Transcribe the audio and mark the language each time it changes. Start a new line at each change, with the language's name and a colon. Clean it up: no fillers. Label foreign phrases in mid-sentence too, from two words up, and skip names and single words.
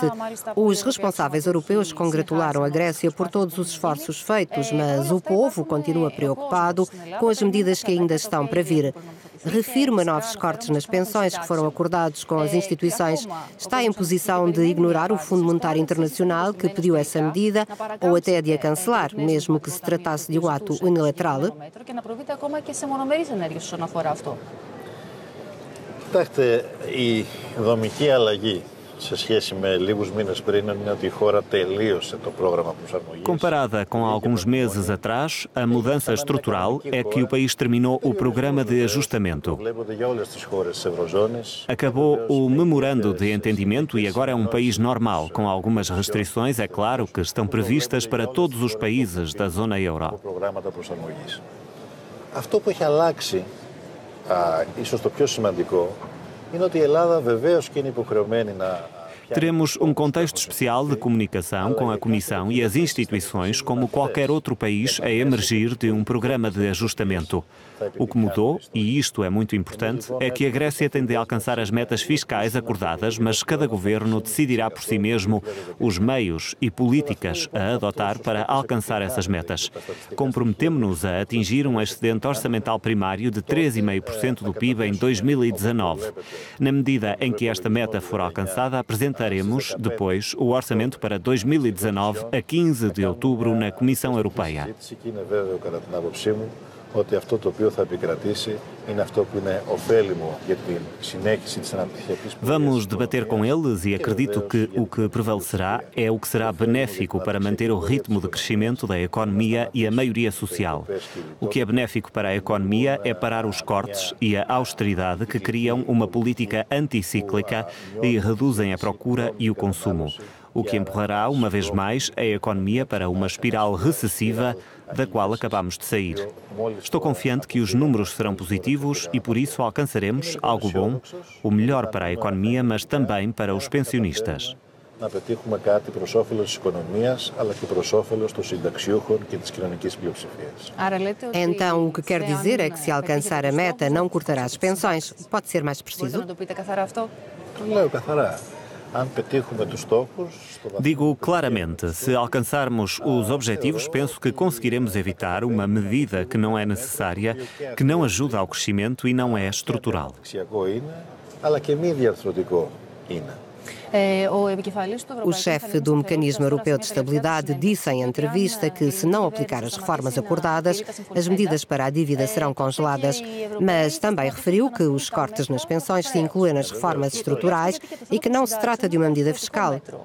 Portuguese: Os responsáveis europeus congratularam a Grécia por todos os esforços feitos, mas o povo continua preocupado com as medidas que ainda estão para vir. Refirma novos cortes nas pensões que foram acordados com as instituições. Está em posição de ignorar o Fundo Monetário Internacional que pediu essa medida ou até de a cancelar, mesmo que se tratasse de um ato unilateral?
Greek: Κοιτάξτε, η δομική αλλαγή σε σχέση με λίγους μήνες πριν είναι ότι η χώρα τελείωσε το πρόγραμμα προσαρμογής.
Portuguese: Comparada com alguns meses atrás, a mudança estrutural é que o país terminou o programa de ajustamento. Acabou o memorando de entendimento e agora é um país normal, com algumas restrições, é claro, que estão previstas para todos os países da zona euro.
Greek: Αυτό που έχει αλλάξει, ίσως το πιο σημαντικό, είναι ότι η Ελλάδα βεβαίως και είναι υποχρεωμένη να...
Portuguese: Teremos um contexto especial de comunicação com a Comissão e as instituições, como qualquer outro país a emergir de um programa de ajustamento. O que mudou, e isto é muito importante, é que a Grécia tem de alcançar as metas fiscais acordadas, mas cada governo decidirá por si mesmo os meios e políticas a adotar para alcançar essas metas. Comprometemo-nos a atingir um excedente orçamental primário de 3,5% do PIB em 2019. Na medida em que esta meta for alcançada, apresentaremos depois o orçamento para 2019 a 15 de outubro na Comissão Europeia.
Greek: Ότι αυτό το οποίο θα επικρατήσει είναι αυτό που είναι ωφέλιμο για την συνέχιση της αναπτυξιακής πολιτικής.
Portuguese: Vamos debater com eles e acredito que o que prevalecerá é o que será benéfico para manter o ritmo de crescimento da economia e a maioria social. O que é benéfico para a economia é parar os cortes e a austeridade que criam uma política anticíclica e reduzem a procura e o consumo. O que empurrará, uma vez mais, a economia para uma espiral recessiva da qual acabamos de sair. Estou confiante que os números serão positivos e, por isso, alcançaremos algo bom, o melhor para a economia, mas também para os pensionistas.
Greek: Να πετύχουμε κάτι προς όφελος της οικονομίας, αλλά και προς όφελος των συνταξιούχων και της κοινωνικής πλειοψηφίας.
Portuguese: Então, o que quer dizer é que se alcançar a meta, não cortará as pensões. Pode ser mais preciso?
Greek: Το λέω καθαρά.
Portuguese: Digo claramente, se alcançarmos os objetivos, penso que conseguiremos evitar uma medida que não é necessária, que não ajuda ao crescimento e não é estrutural. O chefe do Mecanismo Europeu de Estabilidade disse em entrevista que, se não aplicar as reformas acordadas, as medidas para a dívida serão congeladas, mas também referiu que os cortes nas pensões se incluem nas reformas estruturais e que não se trata de uma medida fiscal.